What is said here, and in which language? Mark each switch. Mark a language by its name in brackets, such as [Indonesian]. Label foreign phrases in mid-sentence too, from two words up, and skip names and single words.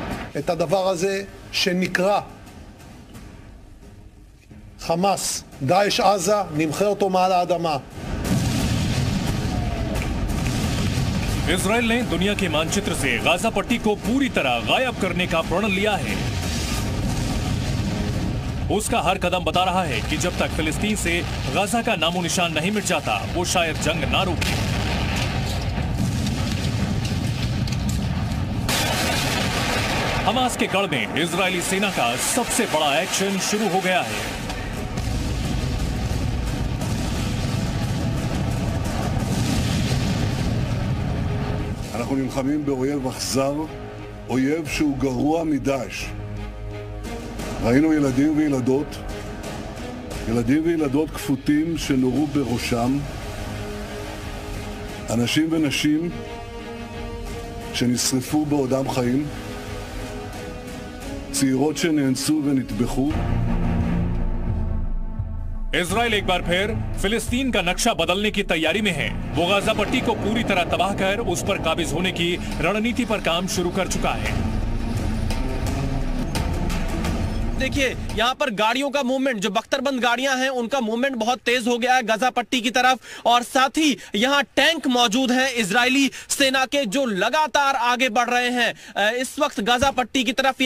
[Hebrew] את הדבר הזה שנקרא חמאס, דאעש עזה, נמחה אותו מעל האדמה. [Hindi] इजराइल ने दुनिया के मानचित्र से गाजा पट्टी को पूरी तरह गायब करने का प्रण लिया है। उसका हर कदम बता रहा है कि जब तक फिलिस्तीन से गाजा का नामो निशान नहीं मिट जाता वो शायद जंग ना रोके। हमास के गढ़ में इजरायली सेना का सबसे बड़ा एक्शन शुरू हो गया है। [Hebrew] אנחנו נלחמים באויב אכזר, אויב שהוא גרוע מדאעש. ראינו ילדים וילדות כפותים שנורו בראשם, אנשים ונשים שנשרפו בעודם חיים, צעירות שנאנסו ונטבחו. [Hindi] इजराइल एक बार फिर फिलिस्तीन का नक्शा बदलने की तैयारी में है। वो गाजा पट्टी को पूरी तरह तबाह कर उस पर काबिज होने की रणनीति पर काम शुरू कर चुका है। देखिए यहाँ पर गाड़ियों का मूवमेंट, जो बख्तरबंद गाड़ियां हैं उनका मूवमेंट बहुत तेज हो गया है गाजा पट्टी की तरफ, और साथ ही यहाँ टैंक मौजूद हैं इजरायली सेना के जो लगातार आगे बढ़ रहे हैं इस वक्त गाजा पट्टी की तरफ।